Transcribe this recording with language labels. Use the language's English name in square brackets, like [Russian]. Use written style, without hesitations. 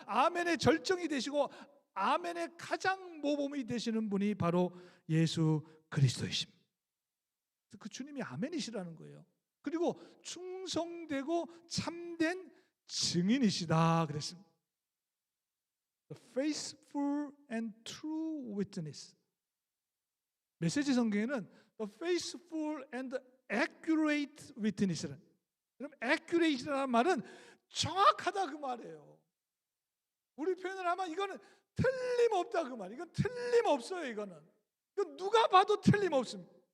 [Korean] 아멘의 절정이 되시고 아멘의 가장 모범이 되시는 분이 바로 예수 그리스도이십니다. 그 주님이 아멘이시라는 거예요. 그리고 충성되고 참된 증인이시다 그랬습니다. [English] The faithful and true witness. [Korean] 메시지 성경에는 [English] The faithful and accurate witness [Korean] 라는, 그럼 accurate라는 말은 정확하다 그 말이에요. 우리 표현을 하면 이거는 틀림없다 그 말. 이건 틀림없어요. 이건 누가 봐도 틀림없습니다.